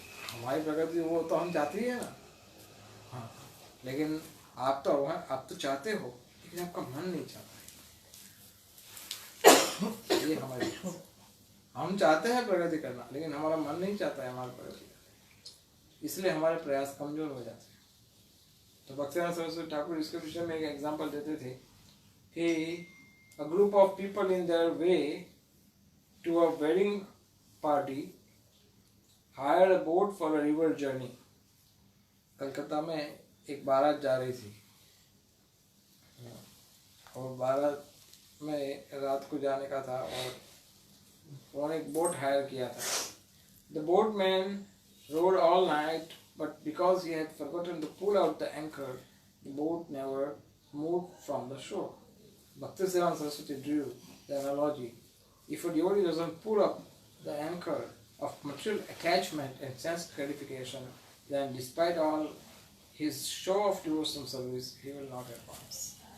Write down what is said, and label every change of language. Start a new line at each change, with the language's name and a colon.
Hindi: हमारी प्रगति हो तो हम चाहते ही है ना। हाँ, लेकिन आप तो चाहते हो, लेकिन आपका मन नहीं चाहता है। ये हमारी, हम चाहते हैं प्रगति करना, लेकिन हमारा मन नहीं चाहता है हमारी प्रगति करना, इसलिए हमारे प्रयास कमजोर हो जाते हैं। तो भक्तिनाथ सरस्वती ठाकुर इसके विषय में एक एग्जाम्पल देते थे कि
English: a group of people in their way to a wedding party hired a boat for a river journey.
Hindi: Calcutta में एक बारात जा रही थी और बारात में रात को जाने का था और उन्होंने एक बोट हायर किया था।
English: The boatman rowed all night, but because he had forgotten to pull out the anchor, the boat never moved from the shore. Bhaktisiddhanta Saraswati drew the analogy: if a devotee doesn't pull up the anchor of material attachment and sense gratification, then despite all his show of devotional service, he will not advance.